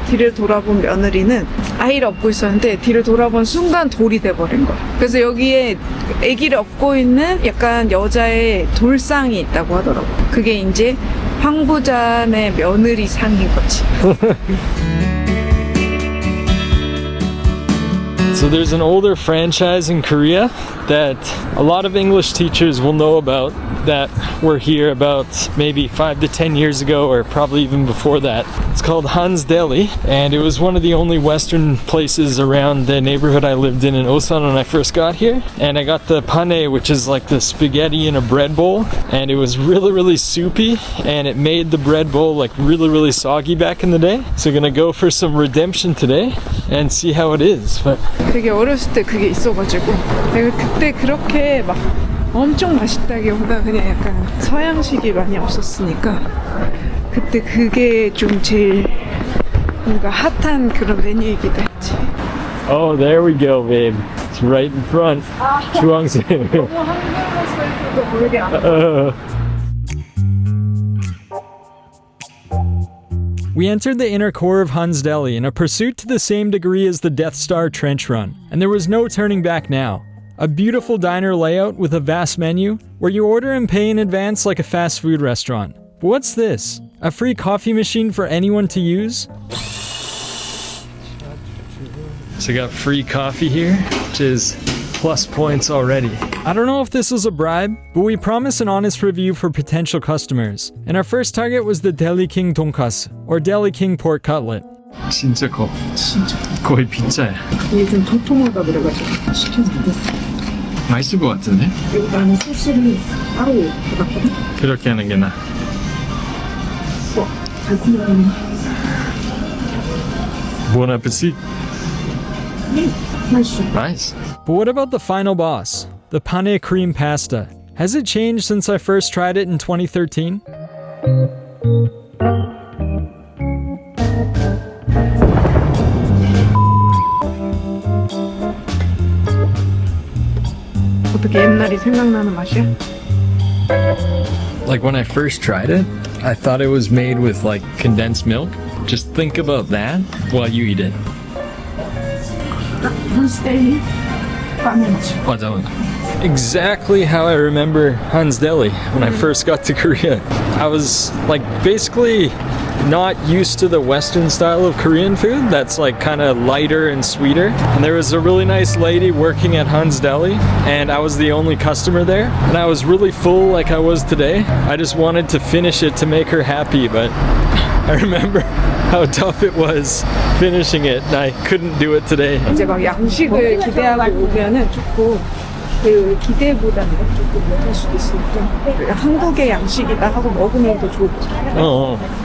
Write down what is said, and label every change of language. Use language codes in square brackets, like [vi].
[ko] 뒤를 돌아본 며느리는 아이를 업고 있었는데 뒤를 돌아본 순간 돌이 돼버린 거야. 그래서 여기에 아기를 업고 있는 약간 여자의 돌상이 있다고 하더라고. 그게 이제 황부자네 며느리 상인 거지. [en] So there's an older franchise in Korea that a lot of English teachers will know about that were here about maybe 5 to 10 years ago, or probably even before that. It's called Deli, and it was one of the only Western places around the neighborhood I lived in Osan when I first got here. And I got the pane, which is like the spaghetti in a bread bowl, and it was really soupy, and it made the bread bowl like really soggy back in the day. So we're gonna go for some redemption today and see how it is. But [ko] 되게 어렸을 때 그게 있어가지고 내가 그때 그렇게 막 엄청 맛있다기보다 그냥 약간 서양식이 많이 없었으니까 그때 그게 좀 제일 뭔가 핫한 그런 메뉴이기도 했지. [en] Oh, there we go, babe. It's right in front. [ko] 주황색. 너무 한국어로 써있어도 모르게 안 [en] We entered the inner core of Hansdeli in a pursuit to the same degree as the Death Star trench run, and there was no turning back now. A beautiful diner layout with a vast menu where you order and pay in advance like a fast food restaurant. But what's this? A free coffee machine for anyone to use? So we got free coffee here, which is plus points already. I don't know if this was a bribe, but we promised an honest review for potential customers. And our first target was the Deli King Donkasu, or Deli King Pork Cutlet. [ko] 진짜 커. 진짜 거의 피자야. 이게 좀 도톰하다 그래가지고 시켰는데 맛있을 것 같은데? 그리고 나는 소스를 따로 받았거든? 그렇게 하는 게 나아. 달콤하네. [en] Bon appetit. [ko] 맛있어. [en] Nice. But what about the final boss? The pane cream pasta. Has it changed since I first tried it in 2013? [ko] 어떻게 옛날이 생각나는 맛이야? [en] Like when I first tried it, I thought it was made with like condensed milk. Just think about that while you eat it. [ko] 한스델리 라면집. [en] Exactly how I remember Hansdeli when I first got to Korea. I was like basically not used to the Western style of Korean food that's like kind of lighter and sweeter. And there was a really nice lady working at Hansdeli, and I was the only customer there. And I was really full like I was today. I just wanted to finish it to make her happy, but I remember how tough it was finishing it, and I couldn't do it today. [ko] 이제 막 양식을 기대하고 오면은 조금 그 기대보다는 조금 못할 수도 있으니까 한국의 양식이다 하고 먹으면 더 좋을 것 같아요.